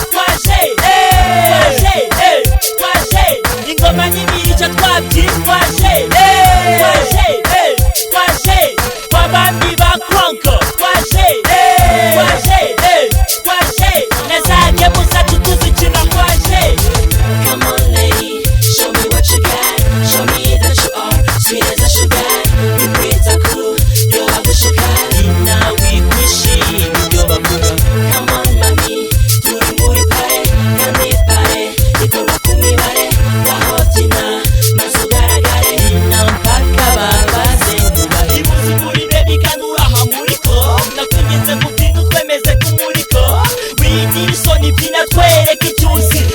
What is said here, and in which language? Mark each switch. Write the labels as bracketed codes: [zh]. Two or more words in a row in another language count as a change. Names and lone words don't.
[rw] Twaje, eh, twaje, eh, twaje, ingoma n'imirishyo twabyinnye. Twaje, eh, twaje, eh, twaje, wabami ba Konko. Twaje, eh, twaje, eh, twaje, na za gemu zacu tuzikina. Twaje. [en] Come on, lady, show me what you got. Show me that you are sweet as a sugar. You breathe so cool, you have the sugar. [rw] Ni nawe wishimye ibyo bavuga. [en] Come on, [rw] mami, turi muri pare, kandi pare ikorwa ku mibare. Ngaho byina, maze ugaragare. Ni na mpaka babaze ngo bahibuze ukuri, baby, kandi uraha muri ko. Ndakwinginze ngo ubyine utwemeze ku muriko. Wigira isoni, byina twereke icyuzi.